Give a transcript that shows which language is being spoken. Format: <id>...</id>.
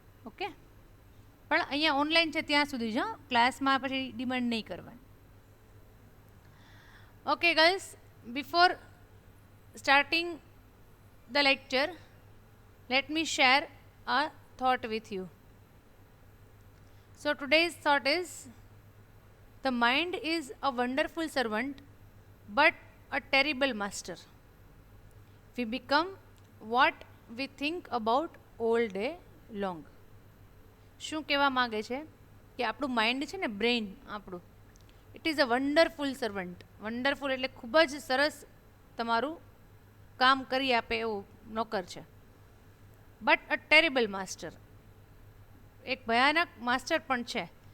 <gu>Okay, પણ અહીંયા online છે ત્યાં સુધી જ, ક્લાસમાં પછી ડિમાન્ડ નહીં કરવાની.</gu> <en>Okay girls, before starting the lecture let me share a thought with you. So today's thought is, the mind is a wonderful servant but a terrible master. We become what we think about all day long.</en> <gu>શું કહેવા માગે છે કે આપણું mind છે ને, brain આપણું,</gu> <en>It is a wonderful servant.</en> <gu>Wonderful એટલે ખૂબ જ સરસ તમારું કામ કરી આપે એવું નોકર છે.</gu> <en>but a terrible master,</en> <gu>એક ભયાનક માસ્ટર પણ છે.</gu>